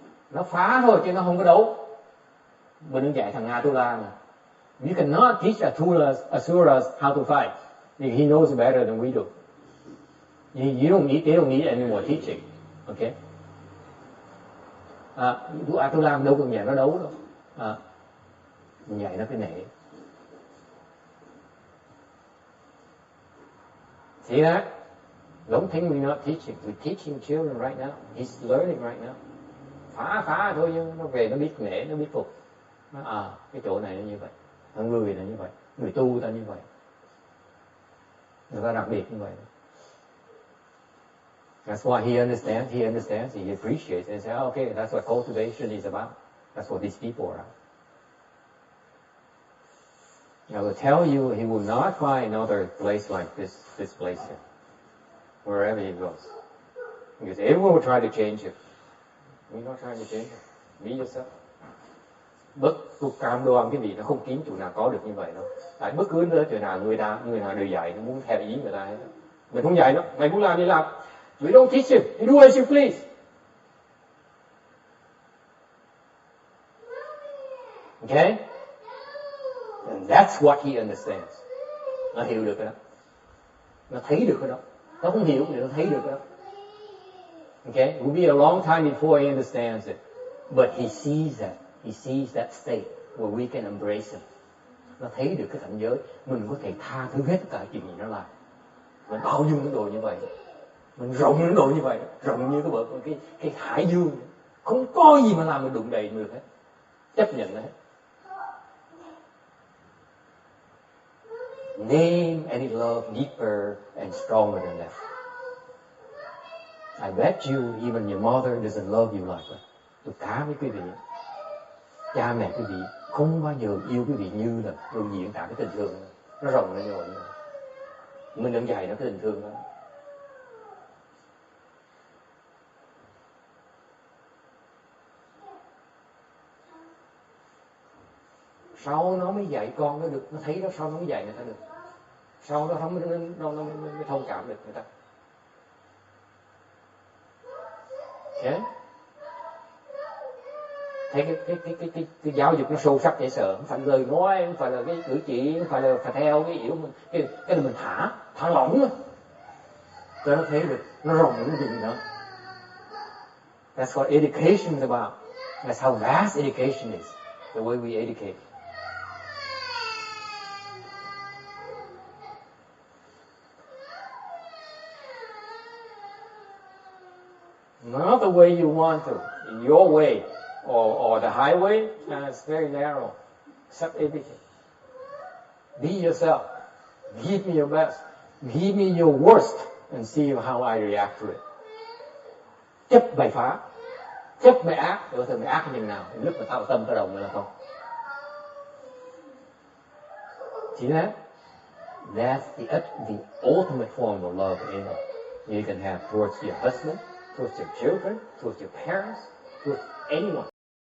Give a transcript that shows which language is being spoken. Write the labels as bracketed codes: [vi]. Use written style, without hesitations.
[vi] Nó phá thôi chứ nó không có đấu. Mình đừng dạy thằng Atula mà. [en] You cannot teach Asuras how to fight. He knows better than we do. They don't need any more teaching. Okay? [vi] Atula đâu cần dạy nó đấu đâu. Mình dạy nó cái nể. [en] See that? Don't think we're not teaching. We're teaching children right now. He's learning right now. [vi] Phá thôi nhưng nó về nó biết nể, nó biết phục. Cái chỗ này nó như vậy. Người là như vậy. Người tu ta như vậy. Người ta đặc biệt như vậy. [en] That's why he understands, he appreciates, and says, okay, that's what cultivation is about. That's what these people are. I will tell you, he will not find another place like this place here, wherever he goes. Because everyone will try to change him. We're not trying to change him. Be yourself. [vi] Tôi cam đoan cái gì nó không kiếm chỗ nào có được như vậy đâu. Tại bất cứ chỗ nào người nào đều dạy, nó muốn theo ý người ta hết. Mình không dạy nó, mày muốn làm gì làm. [en] We don't teach him. You do as you please. Okay? And that's what he understands. [vi] Nó hiểu được cái đó. Nó thấy được cái đó. Nó không hiểu thì nó thấy được cái đó. [en] Okay? It will be a long time before he understands it. But he sees that. He sees that state where we can embrace him. [vi] Nó thấy được cái cảnh giới. Mình có thể tha thứ hết tất cả chuyện gì nó làm. Mình bao dung cái đồ như vậy. Mình rộng cái đồ như vậy. Rộng như cái hải dương. Không có gì mà làm mình đụng đầy được hết. Chấp nhận nó hết. [en] Name any love deeper and stronger than that. I bet you even your mother doesn't love you like that. [vi] Tôi cá với quý vị, cha mẹ quý vị không bao giờ yêu quý vị như là tôi diễn tả cái tình thương đó. Nó rộng lên rồi. Mình đừng dạy nó cái tình thương đó. Sau nó mới dạy con nó được, nó thấy đó, sau nó mới dạy người ta được. Sau đó nó mới thông cảm được người ta. [en] Okay? [vi] Thấy cái giáo dục nó sâu sắc dễ sợ, không phải lời nói, không phải là cái cử chỉ, không phải là phải theo cái hiểu mình, cái này mình thả lỏng thôi. Cho nó thấy được, nó rộng nó dùng đó. [en] That's what education is about. That's how vast education is. The way we educate. Not the way you want to, in your way, or the highway, it's very narrow. Accept everything. Be yourself. Give me your best. Give me your worst and see how I react to it. [vi] chấp bày phá, chấp bày ác, để có thể bày ác như thế nào, lúc mà tạo tâm tạo động nữa là không. [en] See that? That's the ultimate form of love and you can have towards your husband, towards your children, towards your parents, towards anyone.